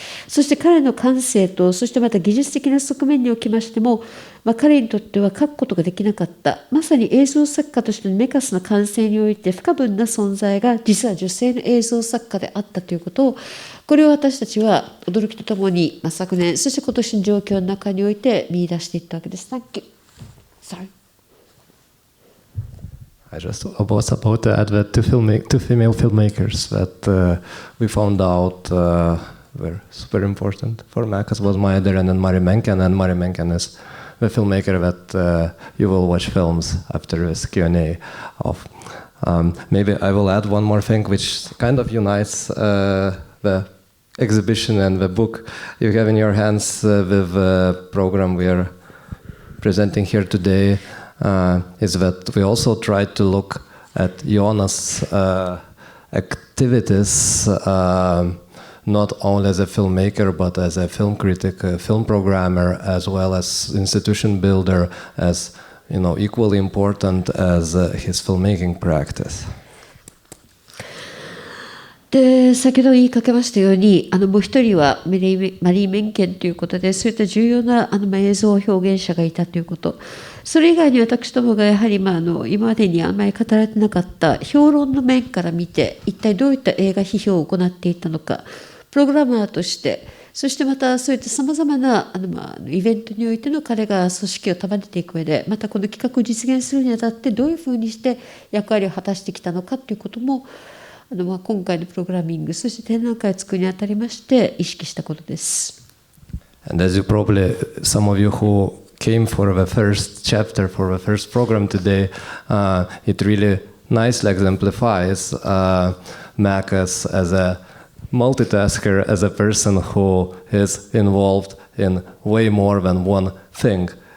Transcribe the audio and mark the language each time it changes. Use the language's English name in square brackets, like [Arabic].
[Japanese] そして彼の感性と、そしてまた技術的な側面におきましても、彼にとっては書くことができなかった、まさに映像作家としてのメカスの感性において不可分な存在が、実は女性の映像作家であったということを、これを私たちは驚きとともに、昨年、そして今年の状況の中において見出していったわけです。 [English] Thank you. Sorry. I just was about to add that two female filmmakers that we found out were super important for Mekas was Maya Deren and Mari Menken, and Mari Menken is the filmmaker that you will watch films after this Q&A of. Maybe I will add one more thing which kind of unites the exhibition and the book you have in your hands with the program we are presenting here today, is that we also tried to look at Jonas' activities not only as a filmmaker but as a film critic, a film programmer, as well as institution builder, as equally important as his filmmaking practice. [Japanese] で先ほど言いかけましたようにもう一人はマリー・メンケンということで、そういった重要な映像表現者がいたということ、それ以外に私どもがやはり、今までにあまり語られてなかった評論の面から見て、一体どういった映画批評を行っていたのか、プログラマーとして、そしてまたそういったさまざまなイベントにおいての彼が組織を束ねていく上で、またこの企画を実現するにあたってどういうふうにして役割を果たしてきたのかということも、今回のプログラミング、そして展覧会を作るにあたりまして意識したことです。 [English] And as you probably, some of you who came for the first chapter, for the first program today, it really nicely exemplifies Mekas as a multitasker, as a person who is involved in way more than one thing.